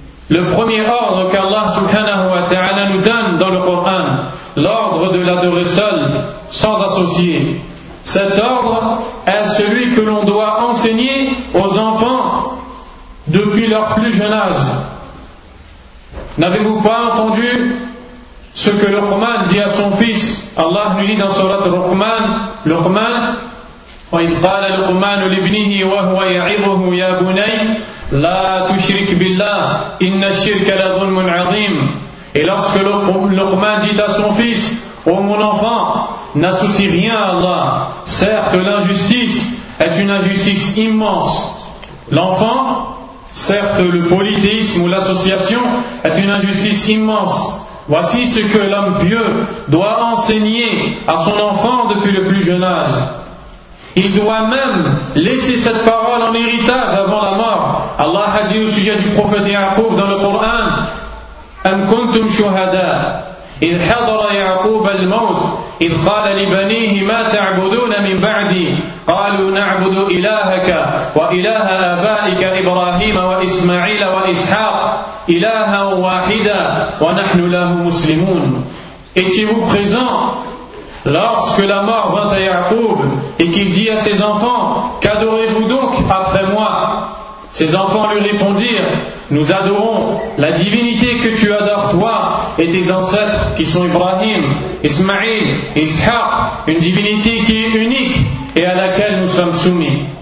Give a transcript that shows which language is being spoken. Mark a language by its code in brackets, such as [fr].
[fr] Le premier ordre qu'Allah subhanahu wa ta'ala nous donne dans le Coran, l'ordre de l'adorer seul, sans associé. Cet ordre est celui que l'on doit enseigner aux enfants depuis leur plus jeune âge. N'avez-vous pas entendu ce que Luqman dit à son fils? Allah lui dit dans surat Luqman, [ar] وَإِذْ قَالَ لُقْمَانُ لِبْنِهِ وَهُوَ يَعِظُهُ يَا بُنَيْ لَا تُشْرِكْ بِاللَّهِ إِنَّ الشِّرْكَ لَظُلْمٌ عَظِيمٌ. [fr] Et lorsque Luqman dit à son fils, ô mon enfant, n'associe rien à Allah, certes l'injustice est une injustice immense. L'enfant, certes le polythéisme ou l'association est une injustice immense. Voici ce que l'homme pieux doit enseigner à son enfant depuis le plus jeune âge. Il doit même laisser cette parole en héritage avant la mort. Allah a dit au sujet du prophète Yaqub dans le Coran, [ar] Am kuntum shuhada إذ حضر يعقوب الموت إذ قال لبنيه ما تعبدون من بعدي قالوا نعبد إلهك وإله آبائك إبراهيم وإسماعيل وإسحاق إلها واحدا ونحن له مسلمون. [fr] Étiez-vous présent lorsque la mort vint à Yaqub et qu'il dit à ses enfants, qu'adorez-vous donc après moi? Ses enfants lui répondirent, nous adorons la divinité que tu adores toi et tes ancêtres qui sont Ibrahim, Ismaïl, Ishaq, une divinité qui est unique et à laquelle nous sommes soumis.